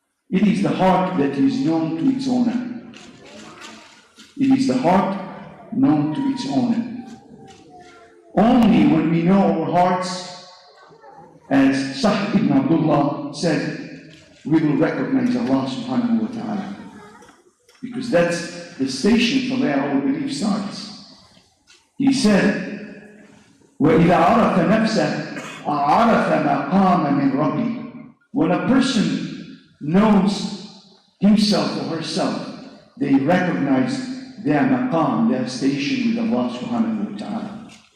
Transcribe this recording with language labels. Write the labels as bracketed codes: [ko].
[en] It is the heart that is known to its owner. It is the heart known to its owner. Only when we know our hearts, as Sahib ibn Abdullah said, we will recognize Allah subhanahu wa ta'ala. Because that's the station from where our belief starts. He said, [ar] وَإِذَا عَرَفَ نَفْسَهُ عَرَفَ مَقَامَ مِنْ رَبِّهِ. [en] When a person knows himself or herself, they recognize their maqam, their station with Allah subhanahu wa ta'ala.